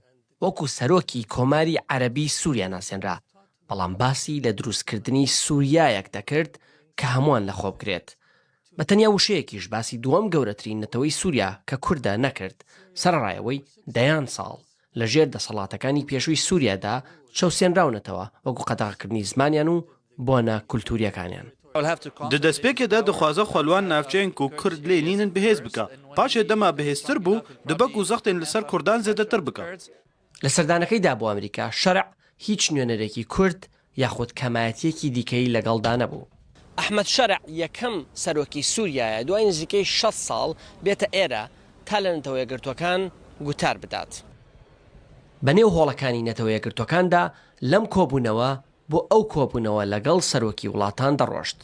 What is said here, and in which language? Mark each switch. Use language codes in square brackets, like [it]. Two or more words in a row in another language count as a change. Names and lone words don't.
[ckb] وەکو سەرۆکی کۆماری عەرەبی سووریا ناسێنرا بەڵام باسی لە دروستکردنی سووریایەک دەکرد کە هەمووان لە خۆ بگرێت. بە تەنیا وشەیەکیش باسی دووەم گەورەترین نەتەوەی سووریا کە کوردە نەکرد سەرڕایەوەی دەیان ساڵ لە ژێر دەسەڵاتەکانی پێشووی سووریادا چەوسێنراونەتەوە وەکو قەدەغەکردنی زمانیان و بۆنە کولتوریەکانیان. [ku] Di destpêkê de dixwaze xwelwan navçeyên ku Kurd lê nînin bihêz bike. Paşê dema bihêztir bû, dibek û zextên li ser Kurdan zêdetir bike. [ckb] لە سەردانەکەیدا بۆ ئەمریکا شەرع هیچ نوێنەرێکی کورد یاخود کەمایەتیەکی دیکەی لەگەڵدا نەبوو. ئەحمەد شەرع یەکەم سەرۆکی سووریایە دوای نزیکەی 6 ساڵ بێتە ئێرە تا لە نەتەوە یەکگرتووەکان گوتار بدات. بەنێو هۆڵەکانی نەتەوە یەکگرتووەکاندا لەم کۆبوونەوە بۆ ئەو کۆبوونەوە لەگەڵ سەرۆکی وڵاتان دەڕۆشت.